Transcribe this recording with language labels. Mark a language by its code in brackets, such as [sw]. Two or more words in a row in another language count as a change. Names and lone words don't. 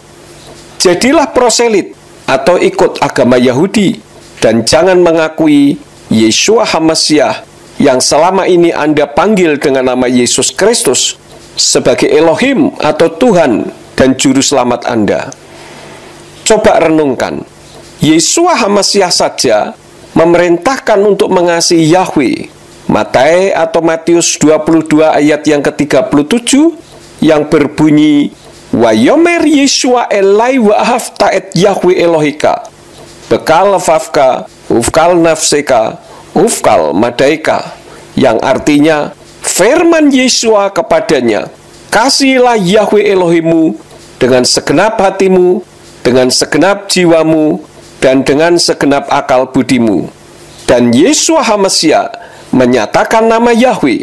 [id] Jadilah proselit atau ikut agama Yahudi, dan jangan mengakui Yeshua HaMashiach yang selama ini Anda panggil dengan nama Yesus Kristus sebagai Elohim atau Tuhan dan Juru Selamat Anda. Coba renungkan, Yeshua HaMashiach saja memerintahkan untuk mengasihi Yahweh. Matae atau Matius 22 ayat yang ke-37 yang berbunyi, [he] ויאמר ישוע אליו ואהבת את יהוה אלהיך, בכל לבבך, ובכל נפשך, ובכל מדעך, [id] yang artinya, firman Yeshua kepadanya, kasihilah Yahweh Elohimu dengan segenap hatimu, dengan segenap jiwamu, dan dengan segenap akal budimu. Dan Yeshua HaMashiach menyatakan nama Yahweh.